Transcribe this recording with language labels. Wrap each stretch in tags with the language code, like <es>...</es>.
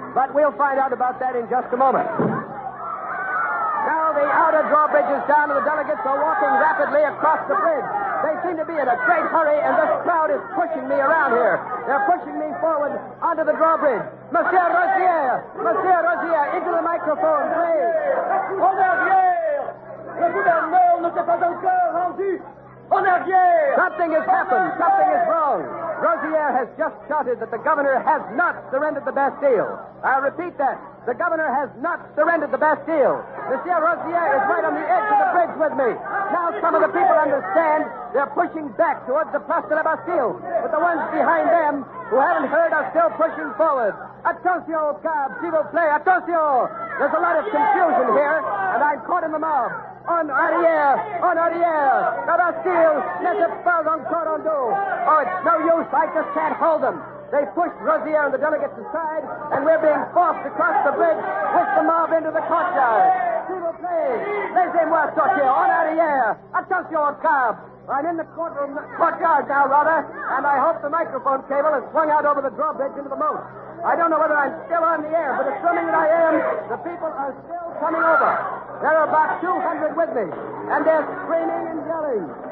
<en>But we'll find out about that in just a moment. Now the outer drawbridge is down, and the delegates are walking rapidly across the bridge. They seem to be in a great hurry, and this crowd is pushing me around here. They're pushing me forward onto the drawbridge. Monsieur Rosier! Monsieur Rosier, into the microphone, please.</en> <fr>En arrière! Le gouverneur ne s'est pas encore rendu! En arrière!</fr> <en>Something has happened. Something is wrong. Rosier has just shouted that the governor has not surrendered the Bastille. I'll repeat that. The governor has not surrendered the Bastille. Monsieur Rosier is right on the edge of the bridge with me. Now some of the people understand. They're pushing back towards the Place de la Bastille. But the ones behind them who haven't heard are still pushing forward.</en> <fr>Attention, cab, s'il vous plaît, attention!</fr> <en>There's a lot of confusion here, and I'm caught in the mob.</en> <fr>En arrière! En arrière! La Bastille n'était pas encore en dos.</fr> <en>Oh, it's no use. I just can't hold them. They pushed Rosier and the delegates aside, and we're being forced across the bridge with the mob into the courtyard.</en> <fr>S'il vous plaît, laissez-moi sortir. En arrière! Attention, cab!</fr> <en>I'm in the courtyard now, rather, and I hope the microphone cable is swung out over the drawbridge into the moat. I don't know whether I'm still on the air, but assuming that I am, the people are still coming over. There are about 200 with me, and they're screaming and yelling.</en>